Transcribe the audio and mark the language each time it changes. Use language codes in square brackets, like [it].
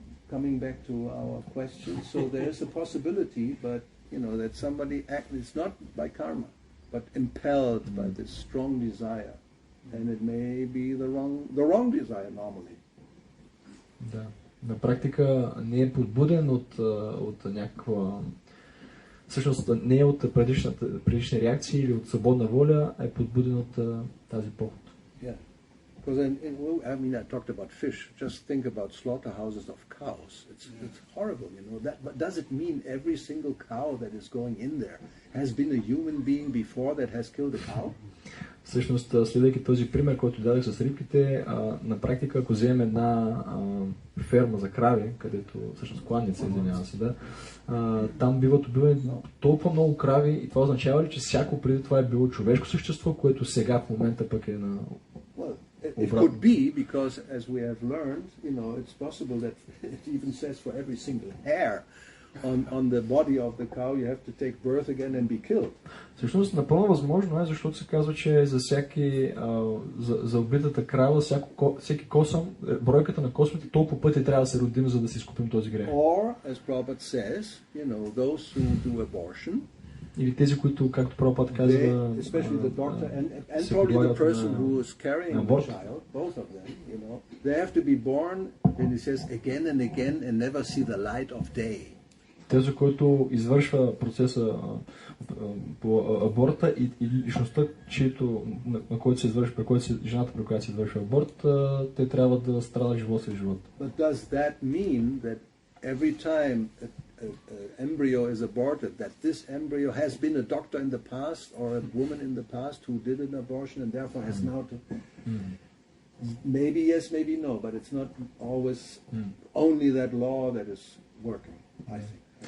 [en] Coming back to our question, so there is a possibility, but that somebody it's not by karma, but impelled by this strong desire, and it may be the wrong desire normally. [bg] Да. На практика не е подбуден от някаква... Всъщност не е от предишни реакции или от свободна воля, а е подбуден от тази поход. [en] Yeah. Because I talked about fish. Just think about slaughterhouses of cows. It's horrible, But does it mean every single cow that is going in there has been a human being before that has killed a cow? [bg] Всъщност, следвайки този пример, който дадах с рибките, на практика, ако вземем една ферма за крави, където всъщност кланница, извинява се, да, там биват убивани толкова много крави и това означава ли, че всяко преди това е било човешко същество, което сега в момента пък е на... [en] It could be, because as we have learned, it's possible that it even says for every single hair on the body of the cow you have to take birth again and be killed. [bg] Всъщност напълно възможно е, защото се казва, че за за убитата крава, всеки косъм, бройката на космите толкова пъти трябва да се родим, за да си изкупим този грех. [en] Or, as Prabhupada says, those who do abortion, [bg] или тези, които, както Прабхупад казва, [en] especially the doctor and probably the person who is carrying the child, both of them, they have to be born, and he says, again and again and never see the light of day. [bg] Тези, който извършва процеса по аборта и личността, на който се извършва, жената, при която се извършва аборт, те трябва да страдат живот след живот. [en] But does that mean that every time an embryo is aborted, that this embryo has been a doctor in the past or a woman in the past who did an abortion and therefore has now to... Maybe yes, maybe no, but it's not always only that law that is working, I think.